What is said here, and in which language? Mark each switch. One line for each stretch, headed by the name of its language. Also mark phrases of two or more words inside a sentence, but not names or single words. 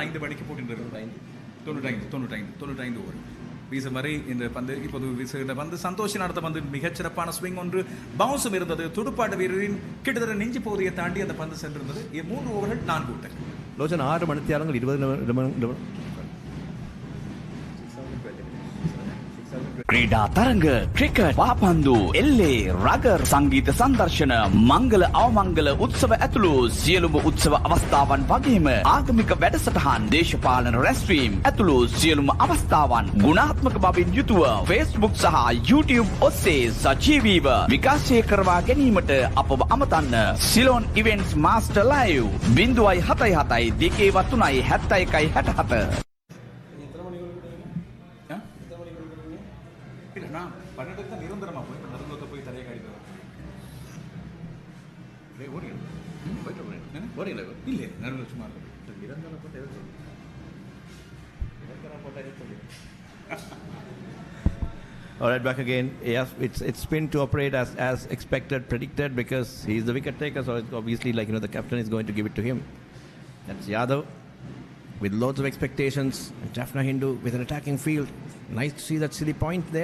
Tamil: இல்லாட்டால் 5 மணிக்கு போட்டி 95 ஓவர். வீசும் வரை இந்த பந்து இப்போது வீசுகின்ற பந்து சந்தோஷின் அடுத்த பந்து மிகச்சிறப்பான ஸ்விங் ஒன்று பவுன்ஸும் இருந்தது. துடுப்பாட்ட வீரரின் கிட்டத்தட்ட நெஞ்சு பகுதியை தாண்டி அந்த பந்து சென்றிருந்தது. 3 ஓவர்கள் 4 விக்கெட். லோஷன் 6 மணித்தியாலங்கள் 20
Sinhala: ක්‍රීඩා තරඟ ක්‍රිකට් පාපන්දු එල්ලේ රගර් සංගීත සංදර්ශන මංගල අවමංගල උත්සව ඇතුළු සියලුම උත්සව අවස්ථාවන් වගේම ආගමික වැඩසටහන් දේශපාලන රැස්වීම් ඇතුළු සියලුම අවස්ථාවන් ගුණාත්මක බවින් යුතුව Facebook සහ YouTube ඔස්සේ සජීවීව විකාශය කරවා ගැනීමට අපව අමතන්න. සිලෝන් ඉවෙන්ට්ස් මාස්ටර් ලයිව් 077 2 71 67.
Tamil: நான் 12 தான் நிரந்தரமா போய் நடுவுல போய் தரைய காடிட்டு வரேன். ஓடில இல்ல நடுவுல சும்மா நிரந்தரமா போய் நிரந்தரமா போய்
English: All right, back again. Yes, it's been to operate as expected, predicted, because he's the wicket taker. So it's obviously like the captain is going to give it to him. That's Yadav with loads of expectations. And Jaffna Hindu with an attacking field. Nice to see that silly point there.